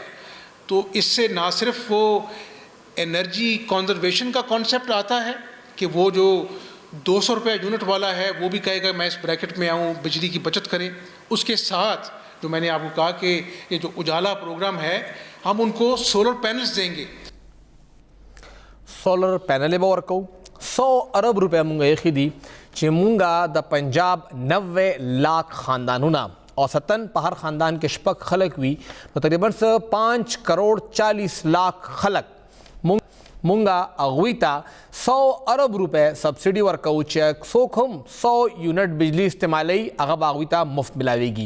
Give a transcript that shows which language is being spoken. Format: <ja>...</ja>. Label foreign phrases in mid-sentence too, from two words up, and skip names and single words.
<ur>تو اس سے نہ صرف وہ</ur> <en>energy conservation</en> <ur>کا کانسیپٹ آتا ہے کہ وہ جو 200 روپے یونٹ والا ہے وہ بھی کہے گا میں اس بریکٹ میں آؤں، بجلی کی بچت کریں. اس کے ساتھ جو میں نے آپ کو کہا کہ یہ جو اجالا پروگرام ہے ہم ان کو</ur> <en>solar panels</en> <ur>دیں گے.</ur> <en>solar panel</en> <ps>به ورکو 100 ارب روپۍ مونږ ایښي دي چې مونږ د پنجاب 90 لاکھ خاندانونه اوسطاً په هر خاندان کې شپږ خلک وي نو تقریبا 5 کروڑ 40 لاکھ خلک مونږ هغوی ته 100 ارب روپۍ سبسډي ورکوو چې څوک هم 100 یونټ بجلی استعمالوي هغه به هغوی ته مفت ملاویږي.</ps>